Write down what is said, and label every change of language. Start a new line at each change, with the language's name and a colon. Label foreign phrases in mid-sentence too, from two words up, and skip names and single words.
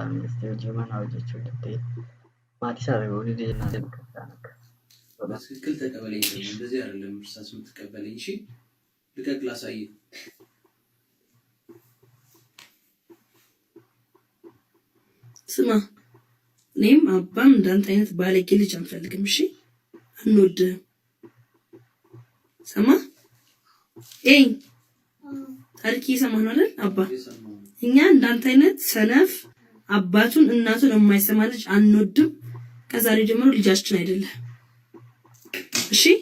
Oromo: ministeera hojii manaa hojjechuu jettee maatii isaa dhabuun deemnaa deemu kan akka.
Amharic: ትክክል ተቀበለኝ እንደዚህ አይደለም እርሳስ የምትቀበለኝ እሺ ልቀቅ ላሳይ ስማ እኔም አባም እንዳንተ አይነት ባለጌ ልጅ አንፈልግም እሺ አንወድህም ሰማ ኤይ ታሪክ እየሰማህ ነው አይደል አባ እኛ እንዳንተ አይነት ሰነፍ አባቱን እናቱን የማይሰማ ልጅ አንወድም ከዛሬ ጀምሮ ልጃችን አይደለም እሺ